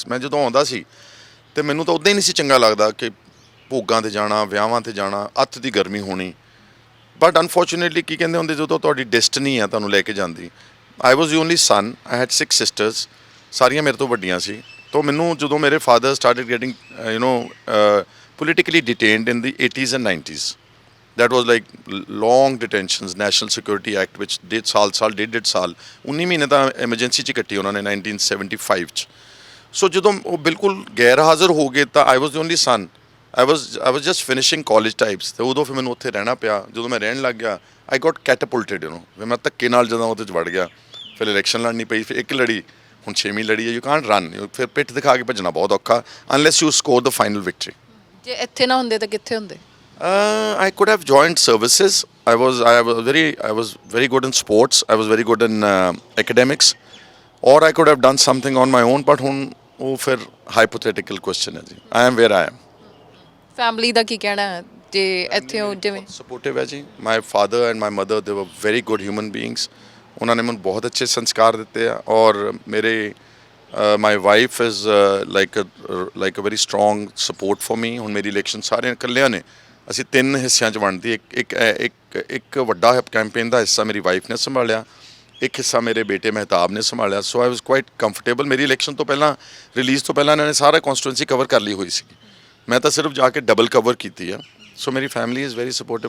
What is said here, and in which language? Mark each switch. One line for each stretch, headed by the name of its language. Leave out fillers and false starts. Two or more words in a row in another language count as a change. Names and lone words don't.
Punjabi: ਮੈਂ ਜਦੋਂ ਆਉਂਦਾ ਸੀ ਤੇ ਮੈਨੂੰ ਤਾਂ ਉੱਦਾਂ ਹੀ ਨਹੀਂ ਸੀ ਚੰਗਾ ਲੱਗਦਾ ਕਿ ਭੋਗਾਂ 'ਤੇ ਜਾਣਾ, ਵਿਆਹਾਂ 'ਤੇ ਜਾਣਾ, ਅੱਤ ਦੀ ਗਰਮੀ ਹੋਣੀ। ਬਟ ਅਨਫੋਰਚੂਨੇਟਲੀ ਕੀ ਕਹਿੰਦੇ ਹੁੰਦੇ, ਜਦੋਂ ਤੁਹਾਡੀ ਡੈਸਟਨੀ ਆ ਤੁਹਾਨੂੰ ਲੈ ਕੇ ਜਾਂਦੀ।
English: I was the only son, I had 6 sisters,
Punjabi: ਸਾਰੀਆਂ ਮੇਰੇ ਤੋਂ ਵੱਡੀਆਂ ਸੀ। ਤਾਂ ਮੈਨੂੰ ਜਦੋਂ ਮੇਰੇ ਫਾਦਰ
English: started getting politically detained in the 80s and 90s, that was like long detentions, National Security Act which did
Punjabi: ਸਾਲ 19 ਮਹੀਨੇ ਤਾਂ ਐਮਰਜੈਂਸੀ 'ਚ ਕੱਟੀ ਉਹਨਾਂ ਨੇ 1975 'ਚ। ਸੋ ਜਦੋਂ ਉਹ ਬਿਲਕੁਲ ਗੈਰ ਹਾਜ਼ਰ ਹੋ ਗਏ ਤਾਂ
English: I was the only son, I was just finishing college types.
Punjabi: ਤੇ ਉਦੋਂ ਫਿਰ ਮੈਨੂੰ ਉੱਥੇ ਰਹਿਣਾ ਪਿਆ। ਜਦੋਂ ਮੈਂ ਰਹਿਣ ਲੱਗ ਗਿਆ,
English: I got catapulted,
Punjabi: ਫਿਰ ਮੈਂ ਧੱਕੇ ਨਾਲ ਜਦੋਂ ਉਹਦੇ 'ਚ ਵੜ ਗਿਆ। ਫਿਰ ਇਲੈਕਸ਼ਨ ਲੜਨੀ ਪਈ, ਫਿਰ ਇੱਕ ਲੜੀ, ਹੁਣ 6ਵੀਂ ਲੜੀ ਹੈ।
English: you can't run,
Punjabi: ਫਿਰ ਪਿੱਠ ਦਿਖਾ ਕੇ ਭੱਜਣਾ ਬਹੁਤ ਔਖਾ,
English: unless you score the final victory.
Punjabi: ਜੇ ਇੱਥੇ ਨਾ ਹੁੰਦੇ ਤਾਂ ਕਿੱਥੇ ਹੁੰਦੇ?
English: I could have joined services. I was very good in sports. I was very good in academics, or I could have done something on my own. But
Punjabi: ਹੁਣ ਉਹ ਫਿਰ
English: hypothetical question
Punjabi: ਹੈ ਜੀ।
English: I am where I am.
Punjabi: ਫੈਮਿਲੀ ਦਾ ਕੀ ਕਹਿਣਾ ਹੈ ਜੇ ਇੱਥੇ ਹੋ? ਜਿਵੇਂ ਸਪੋਰਟਿਵ ਹੈ ਜੀ।
English: My father and my mother, they were very good human beings.
Punjabi: ਉਹਨਾਂ ਨੇ ਮੈਨੂੰ ਬਹੁਤ ਅੱਛੇ ਸੰਸਕਾਰ ਦਿੱਤੇ ਆ। ਔਰ ਮੇਰੇ
English: my wife is like a very strong support for me.
Punjabi: ਹੁਣ ਮੇਰੀ ਇਲੈਕਸ਼ਨ ਸਾਰੇ ਇਕੱਲਿਆਂ ਨੇ, ਅਸੀਂ 3 ਹਿੱਸਿਆਂ 'ਚ ਵੰਡਦੀ। ਇੱਕ ਵੱਡਾ ਕੈਂਪੇਨ ਦਾ ਹਿੱਸਾ ਮੇਰੀ ਵਾਈਫ ਨੇ ਸੰਭਾਲਿਆ, ਇੱਕ ਹਿੱਸਾ ਮੇਰੇ ਬੇਟੇ ਮਹਿਤਾਬ ਨੇ ਸੰਭਾਲਿਆ।
English: so I was quite comfortable.
Punjabi: ਮੇਰੀ ਇਲੈਕਸ਼ਨ ਤੋਂ ਪਹਿਲਾਂ, ਰਿਲੀਜ਼ ਤੋਂ ਪਹਿਲਾਂ ਇਹਨਾਂ ਨੇ ਸਾਰਾ ਕੌਂਸਟੀਟੂਐਂਸੀ ਕਵਰ ਕਰ ਲਈ ਹੋਈ ਸੀ। ਮੈਂ ਤਾਂ ਸਿਰਫ ਜਾ ਕੇ ਡਬਲ ਕਵਰ ਕੀਤੀ ਆ। ਸੋ ਮੇਰੀ
English: family is very supportive.